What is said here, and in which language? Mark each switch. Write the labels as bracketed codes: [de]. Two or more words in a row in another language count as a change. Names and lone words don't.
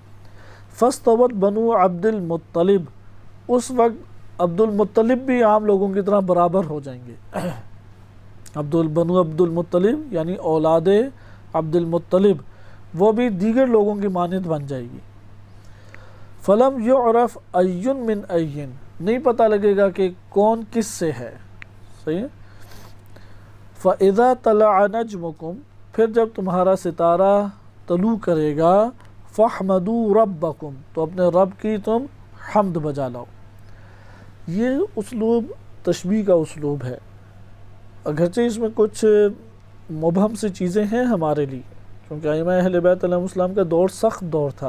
[ar] فاستوت بنو عبد المطلب، [ur] اس وقت عبد المطلب بھی عام لوگوں کی طرح برابر ہو جائیں گے۔ بنو عبد المطلب یعنی اولاد عبد المطلب، وہ بھی دیگر لوگوں کی مانند بن جائے گی۔ [ar] فلم یعرف این من این، [ur] نہیں پتہ لگے گا کہ کون کس سے ہے، صحیح ہے۔ [ar] فاذا طلع نجمکم، [ur] پھر جب تمہارا ستارہ طلوع کرے گا، [ar] فاحمدوا ربکم، [ur] تو اپنے رب کی تم حمد بجا لاؤ۔ یہ اسلوب تشبیہ کا اسلوب ہے، اگرچہ اس میں کچھ مبہم سی چیزیں ہیں ہمارے لیے، کیونکہ ائمہ اہل بیت [ar] علیہم السلام [ur] کا دور سخت دور تھا۔